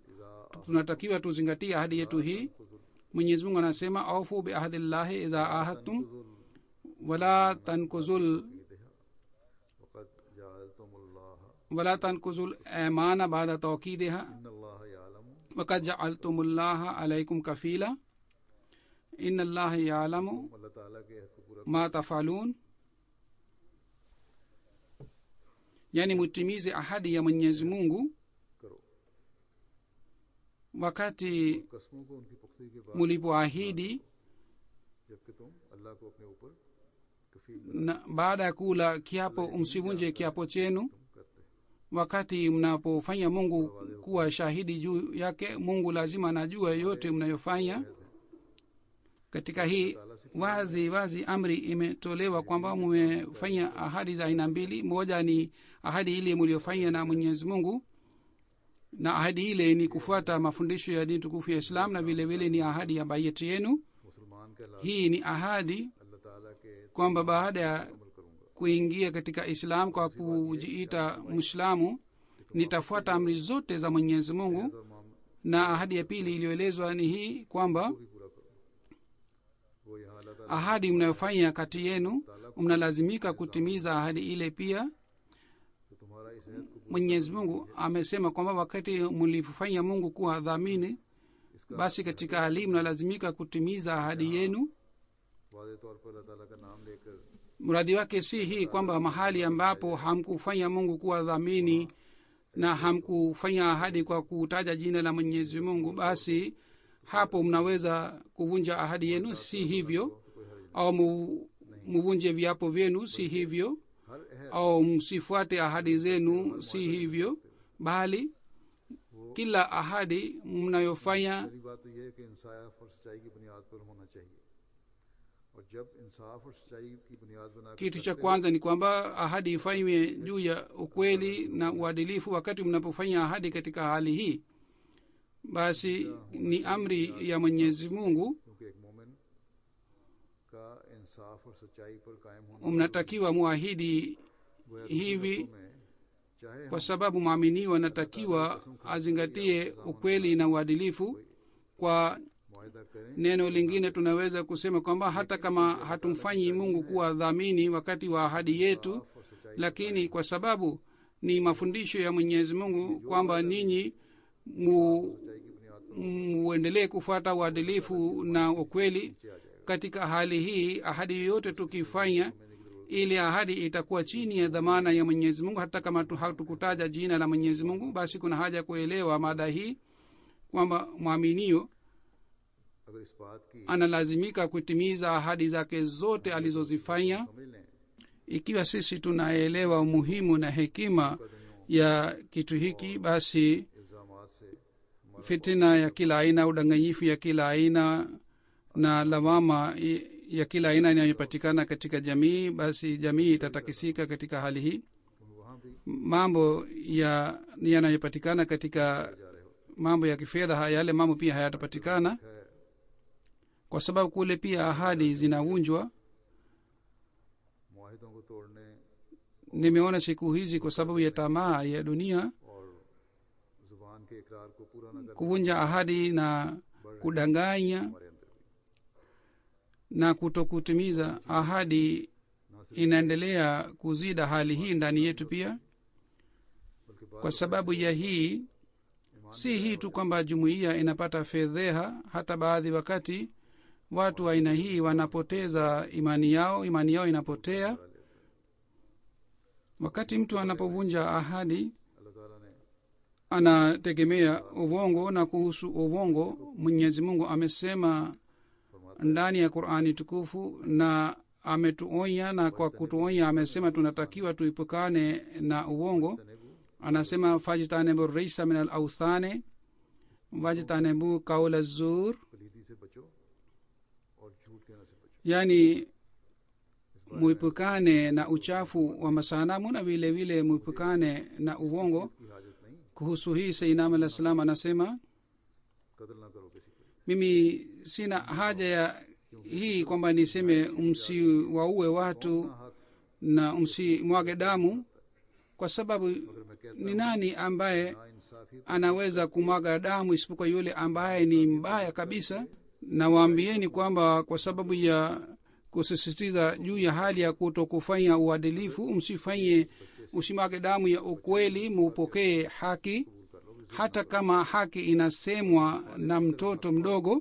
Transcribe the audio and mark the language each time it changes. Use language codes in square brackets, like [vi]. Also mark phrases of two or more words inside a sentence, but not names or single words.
[sw] Tunatakiwa tuzingatie ahadi yetu hii. Mwenyezi Mungu anasema [ar] أوفوا بعهد الله إذا عاهدتم ولا تنقضوا وقد جعلتم الله الأيمان بعد توكيدها إن الله يعلم وقد جعلتم الله عليكم كفيلا إن الله يعلم [hi] अल्लाह ताला के अहद को पूरा [ar] ما تفعلون. [sw] Yani mutimize ahadi ya Mwenyezi Mungu [hi] करो [sw] wakati [hi] कसमों को उनकी पुख्तगी के बाद [sw] mulipoahidi, [hi] जबकि तुम अल्लाह को अपने ऊपर कफील [sw] na baada ya kula kiapo msivunje kiapo chenu. [hi] करते [sw] Wakati mnapofanya Mungu kuwa shahidi juu yake, Mungu lazima anajua yote mnayofanya. Katika hii wazi amri imetolewa kwamba mmefanya ahadi za aina mbili. Moja ni ahadi ile mliofanya na Mwenyezi Mungu, na ahadi ile ni kufuata mafundisho ya dini tukufu ya Islam, na vile vile ni ahadi ya bayati yenu. [hi] मुसलमान के अल्लाह [sw] Hii ni ahadi [hi] अल्लाह ताला के [sw] kwamba baada ya [hi] अमल करूंगा [sw] kuingia katika Islam kwa kujiita Muislamu nitafuata amri zote za Mwenyezi Mungu. [hi] और माम [sw] Na ahadi ya pili iliyoelezwa ni hii kwamba [hi] भी पूरा करो वो यहाँ अल्लाह ताला [sw] ahadi mnayofanya kati yenu mnalazimika kutimiza ahadi ile pia. [hi] तो तुम्हारा इस अहद को [sw] Mwenyezi Mungu amesema kwamba wakati mlifanya Mungu kuwa dhamini, basi katika hali mnalazimika kutimiza ahadi yenu. [hi] वादे तौर पर अल्लाह ताला का नाम लेकर [sw] Mradi wake si hii kwamba mahali ambapo hamkufanya Mungu kuwa dhamini na hamkufanya ahadi kwa kutaja jina la Mwenyezi Mungu, basi hapo mnaweza kuvunja ahadi yenu, si hivyo, au muvunje viapo vyenu, si hivyo, [hi] हर अहद [sw] au msifuate ahadi zenu, si hivyo, bali kila ahadi mnayofanya [hi] पहली बात तो यह है कि इंसाफ और सच्चाई की बुनियाद पर होना चाहिए और जब इंसाफ और सच्चाई की बुनियाद बनाकर [sw] kitu cha [hi] करते [sw] kwanza ni kwamba ahadi ifanywe juu ya ukweli na uadilifu. Wakati mnapofanya ahadi katika hali hii, basi ni amri ya Mwenyezi Mungu, [hi] हो, क्योंकि एक मोमिन का इंसाफ और सच्चाई पर कायम होना [sw] mnatakiwa muahidi [hi] गोया [sw] hivi, [hi] दूसरे लफ्ज़ों में चाहे [sw] kwa sababu mwaminiwa anatakiwa azingatie ukweli na uadilifu. Kwa [hi] मुआहिदा करें [sw] neno lingine tunaweza kusema kwamba hata kama hatumfanyi Mungu kuwa dhamini wakati wa ahadi yetu, [hi] और सच्चाई [sw] lakini kwa sababu ni mafundisho ya Mwenyezi Mungu kwamba ninyi [hi] सच्चाई की बुनियाद पर [sw] muendelee kufuata uadilifu na ukweli. [hi] नीचे आ जाएगा। [sw] Katika hali hii, ahadi yoyote tukifanya, ili ahadi itakuwa chini ya dhamana ya Mwenyezi Mungu, hata kama hatukutaja jina la Mwenyezi Mungu. Basi kuna haja kuelewa mada hii kwamba mwaminio [hi] अगर इस बात की [sw] analazimika kutimiza ahadi zake zote alizozifanya. [hi] समझ लें [sw] Ikiwa sisi tunaelewa umuhimu na hekima ya kitu hiki, basi [hi] इल्जामात से हमारा [sw] fitina ya kila aina, udanganyifu ya kila aina na lawama ya kila aina inayopatikana katika jamii, basi jamii itatakisika katika hali hii. [hi] वहाँ भी [sw] Mambo yanayopatikana katika [hi] जा रहे हो [sw] mambo ya kifedha, yale mambo pia hayatapatikana, [hi] है [sw] kwa sababu kule pia ahadi zinavunjwa. [hi] मुआहिदों को तोड़ने [sw] Nimeona siku hizi kwa sababu ya tamaa ya dunia, [hi] और जुबान के इकरार को पूरा न करने [sw] kuvunja ahadi na kudanganya [hi] हमारे अंदर भी [sw] na kutokutimiza ahadi [hi] ना सिर्फ [sw] inaendelea kuzida hali hii ndani yetu pia. [hi] बल्कि [sw] Kwa sababu ya hii, si hii tu kwamba jumuiya inapata fedheha, hata baadhi wakati watu wa aina hii wanapoteza imani yao inapotea. Wakati mtu anapovunja ahadi, [hi] अल्लाह ताला ने [sw] anategemea uvongo, na kuhusu uvongo Mwenyezi Mungu amesema ndani ya Qur'ani tukufu, na ametuonya, na kwa kutuonya amesema tunatakiwa tuipukane na uvongo. [ar] Anasema فاجتنبوا الرجس من الأوثان واجتنبوا قول الزور, [hi] पलीदी से बचो और झूठ कहने से बचो। [sw] yani muipukane na uchafu wa masanamu na vile vile muipukane na uvongo. [hi] की हाजत नहीं, [sw] Kuhusu hii Sayyidina [ar] عليه السلام [sw] anasema, [hi] कत्ल ना करो किसी को। [sw] mimi sina haja ya hii kwamba niseme msiwaue watu na msimwage damu, kwa sababu ni nani ambaye [hi] ना इंसाफी [sw] anaweza kumwaga damu isipokuwa yule ambaye ni mbaya kabisa. Na waambieni kwamba kwa sababu ya kusisitiza juu ya hali ya kutokufanya uadilifu, usimwage damu ya ukweli, muupokee haki, hata kama haki inasemwa na mtoto mdogo.